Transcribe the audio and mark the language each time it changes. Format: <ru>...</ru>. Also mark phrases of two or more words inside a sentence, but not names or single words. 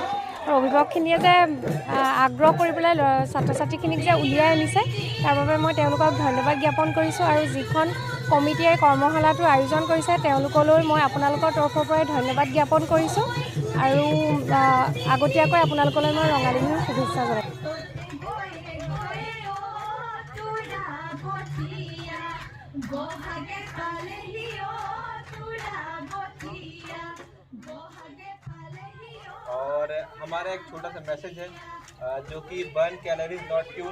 <as>আৰু অভিভাৱকখিনিয়ে যে আগ্ৰহ কৰি পেলাই ছাত্ৰ ছাত্ৰীখিনিক যে উলিয়াই আনিছে তাৰ বাবে মই তেওঁলোকক ধন্যবাদ জ্ঞাপন কৰিছোঁ। আৰু যিখন কমিটিয়ে কৰ্মশালাটো আয়োজন কৰিছে তেওঁলোকলৈ মই আপোনালোকৰ তৰফৰ পৰাই ধন্যবাদ জ্ঞাপন কৰিছোঁ। আৰু আগতীয়াকৈ আপোনালোকলৈ মই ৰঙালী বিহুৰ শুভেচ্ছা জনাইছোঁ।</as> <hi>और हमारा एक छोटा सा मैसेज है जो कि</hi> <en>burn calories not fuel.</en>